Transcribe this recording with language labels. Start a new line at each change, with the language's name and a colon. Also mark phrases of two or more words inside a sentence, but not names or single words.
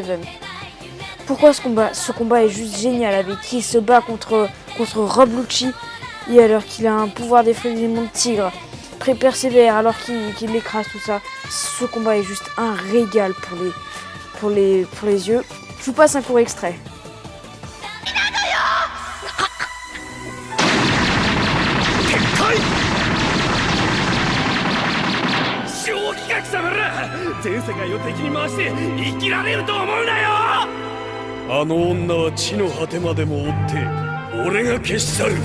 French: Pourquoi ce combat est juste génial, avec qui il se bat contre Rob Lucci et alors qu'il a un pouvoir d'effrayement de tigre, très persévère alors qu'il l'écrase, tout ça. Ce combat est juste un régal pour les yeux. Je vous passe un court extrait.
Japanese: 全世界を敵に回して生きられると思うなよ。あの女は地の果てまでも追って俺が消し去る。